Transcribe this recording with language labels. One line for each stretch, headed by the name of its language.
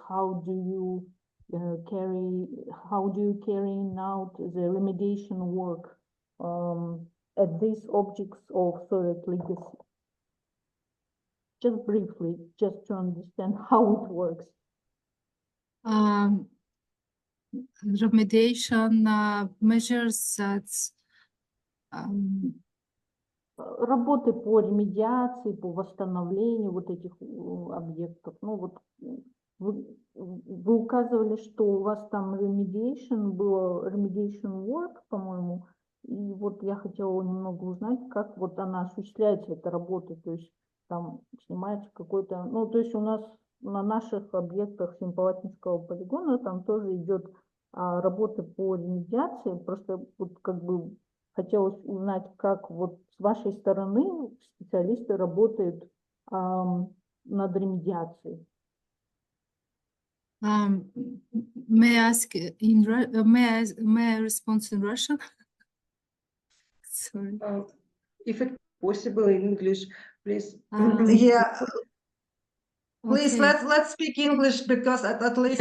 English: How do you carry out the remediation work at these objects of Soviet legacy? Just briefly, just to understand how it works. Remediation measures that's
Russian: Работы по ремедиации, по восстановлению вот этих объектов. Ну вот вы указывали, что у вас там remediation было, remediation work, по-моему, и вот я хотела немного узнать, как вот она осуществляется, эта работа, то есть там снимается какой-то, ну то есть у нас на наших объектах Семипалатинского полигона там тоже идет работа по ремедиации, просто вот как бы хотелось узнать, как вот с вашей стороны специалисты работают над ремедиацией.
English: May I ask may I respond in Russian? Sorry. If it's possible in English, please. Yeah. Please, Okay. let's speak English because at least